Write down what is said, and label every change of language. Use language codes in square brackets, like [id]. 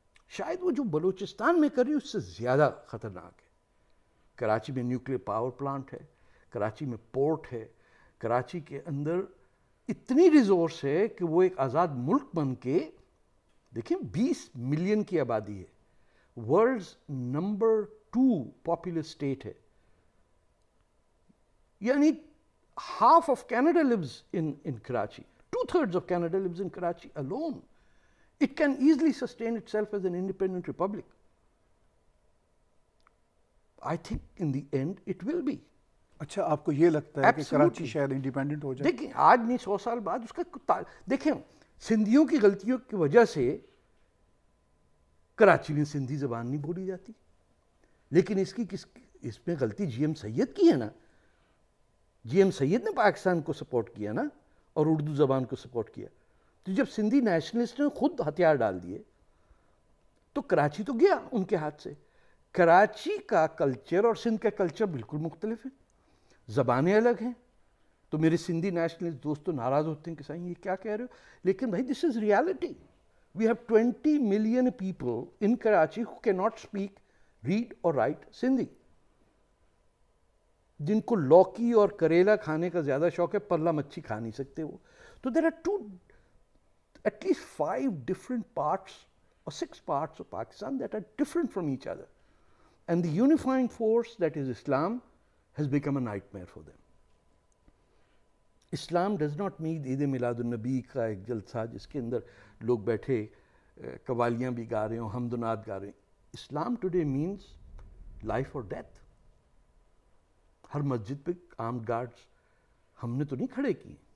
[ur] شاید وہ جو بلوچستان میں کر رہی ہے اس سے زیادہ خطرناک ہے۔ کراچی میں نیوکلیر پاور پلانٹ ہے، کراچی میں پورٹ ہے، کراچی کے اندر اتنی ریزورس ہے کہ وہ ایک آزاد ملک بن کے، دیکھیں 20 ملین کی آبادی ہے، ورلڈز نمبر 2 پاپولس اسٹیٹ ہے، یعنی [en] half of Canada lives in Karachi. 2/3 of Canada lives in Karachi alone. It can easily sustain itself as an independent republic. I think in the end it will be. [ur] اچھا آپ کو یہ لگتا ہے کہ کراچی شاید انڈیپینڈنٹ ہو جائے؟ دیکھیں آج نہیں 100 سال بعد اس کا دیکھیں سندھیوں کی غلطیوں کی وجہ سے کراچی میں سندھی زبان نہیں بولی جاتی، لیکن اس میں غلطی جی ایم سید کی ہے نا. جی ایم سید نے پاکستان کو سپورٹ کیا نا اور اردو زبان کو سپورٹ کیا. تو جب سندھی نیشنلسٹ نے خود ہتھیار ڈال دیے تو کراچی تو گیا ان کے ہاتھ سے. کراچی کا کلچر اور سندھ کا کلچر بالکل مختلف ہے, زبانیں الگ ہیں. تو میرے سندھی نیشنلسٹ دوست تو ناراض ہوتے ہیں کہ صاحب یہ کیا کہہ رہے ہو, لیکن بھائی [en] This is reality. We have 20 million people in Karachi who cannot speak, read or write Sindhi. [ur] جن کو لوکی اور کریلا کھانے کا زیادہ شوق ہے, پرلا مچھی کھا نہیں سکتے وہ. [en] تو there are at least 5 different parts or 6 parts of Pakistan that are different from each other. And the unifying force that is Islam has become a nightmare for them. [ur] Islam [en] does not mean [ur] Eid Milad النبی کا ایک جلسہ جس کے اندر لوگ بیٹھے قوالیاں بھی گا رہے ہوں, حمد و نعت گا رہے ہیں. اسلام [en] today means life [ur] اور ڈیتھ. ہر مسجد پہ آرمڈ گارڈز ہم نے تو نہیں کھڑے کیے.